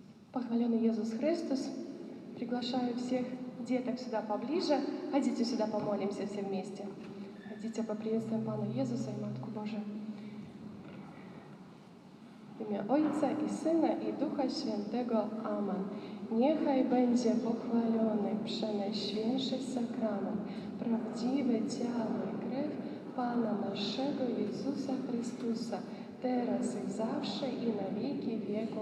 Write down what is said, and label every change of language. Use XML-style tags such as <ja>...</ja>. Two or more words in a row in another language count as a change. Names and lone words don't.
<ru>Похваленный Иисус Христос. Приглашаю всех деток сюда поближе. Ходите сюда, помолимся все вместе. Ходите, поприветствуем Пана Иисуса и Матку Божию.</ru> <pl>W imię Ojca i Syna i Ducha Świętego. Amen. Niechaj będzie pochwalony przenajświętszy sakrament, prawdziwe ciało i krew Pana naszego Jezusa Chrystusa, teraz i zawsze i na wieki wieków.</pl>